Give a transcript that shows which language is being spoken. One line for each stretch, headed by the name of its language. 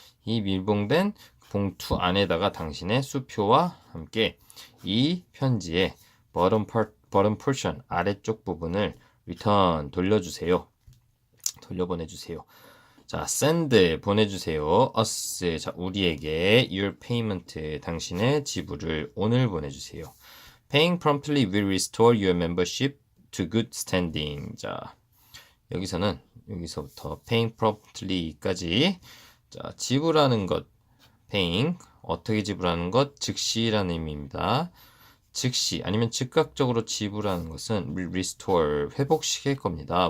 Korean: 이 밀봉된 봉투 안에다가 당신의 수표와 함께 이 편지의
English: bottom portion
Korean: 아래쪽 부분을
English: return
Korean: 돌려주세요. 돌려보내주세요. 자,
English: send
Korean: 보내주세요.
English: us
Korean: 자 우리에게
English: your payment
Korean: 당신의 지불을 오늘 보내주세요.
English: Paying promptly will restore your membership to good standing.
Korean: 자, 여기서부터
English: paying promptly
Korean: 까지 자, 지불하는 것
English: paying
Korean: 어떻게 지불하는 것 즉시라는 의미입니다. 즉시 아니면 즉각적으로 지불하는 것은
English: will restore
Korean: 회복시킬 겁니다.